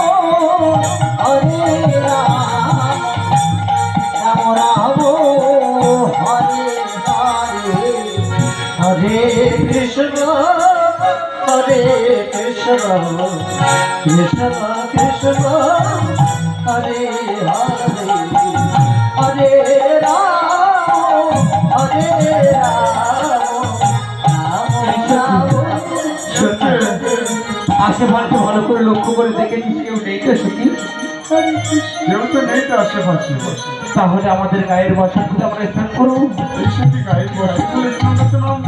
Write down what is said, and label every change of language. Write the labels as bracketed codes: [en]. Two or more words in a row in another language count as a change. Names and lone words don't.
[sa] Hare Rama Rama Rama Hare Hare Hare Krishna Hare Krishna Krishna Krishna Hare Hare Hare Rama Hare Rama [bn] আশেপাশে ভালো করে লক্ষ্য করে দেখেছিস কেউ নেই তো সত্যি? কেউ তো নেই তো আশেপাশে। তাহলে আমাদের গায়ের বসন খুলে আমরা স্নান করবো। এই সত্যি গায়ের বসন খুলে স্নান করতে নামবো?